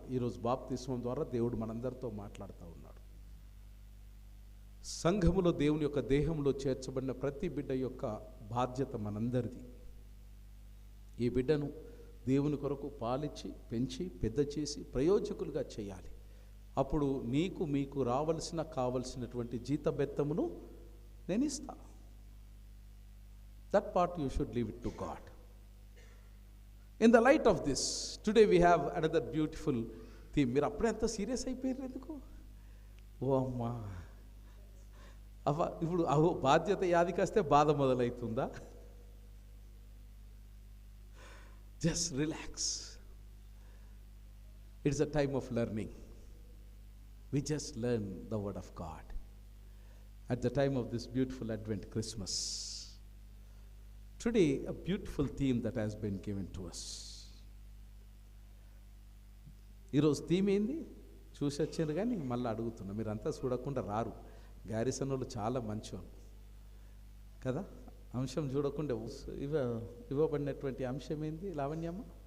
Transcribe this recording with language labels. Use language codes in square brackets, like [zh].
[te] ఈరోజు బాప్తిస్మం ద్వారా దేవుడు మనందరితో మాట్లాడుతూ ఉన్నాడు. సంఘములో దేవుని యొక్క దేహంలో చేర్చబడిన ప్రతి బిడ్డ యొక్క బాధ్యత మనందరిది. ఈ బిడ్డను దేవుని కొరకు పాలిచ్చి పెంచి పెద్ద చేసి ప్రయోజకులుగా చేయాలి. అప్పుడు మీకు కావలసినటువంటి జీతబెత్తమును నేను ఇస్తా. [en] That part you should leave it to God. In the light of this, today we have another beautiful theme. [te] మీరు అప్పుడే అంత సీరియస్ అయిపోయారు ఎందుకు? ఓ అమ్మా, ఇప్పుడు బాధ్యత యాదికొస్తే బాధ మొదలవుతుందా? [en] Just relax. It's a time of learning. We just learn the word of God at the time of this beautiful Advent Christmas. Today, a beautiful theme that has been given to us. [te] ఈరోజు theme ఏంది చూసి వచ్చారు, కానీ మళ్ళీ అడుగుతున్నా. మీరంతా చూడకుండా రారు. గ్యారిసన్ వాళ్ళు చాలా మంచోళ్ళు కదా. అంశం చూడకుండా ఇవ్వబడినటువంటి అంశం ఏంది లావణ్యమ్మ?